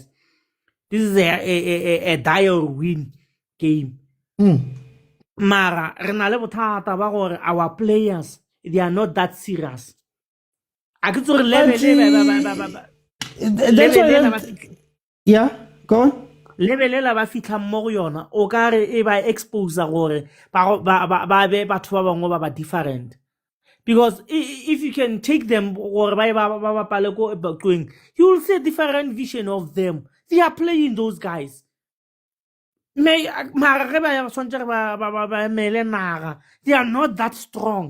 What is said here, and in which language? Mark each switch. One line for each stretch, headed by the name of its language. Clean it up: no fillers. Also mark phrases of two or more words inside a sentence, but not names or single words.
English: This is a die or win game. Mara, our players, they are not that serious. That's why yeah, go on.
Tswana: lebelela ba fitla mo go yona o ka re e ba expose gore ba be batho ba bangwe ba different.
English: Because if you can take them or you will see a different vision of them. They are playing those guys. They are not that strong.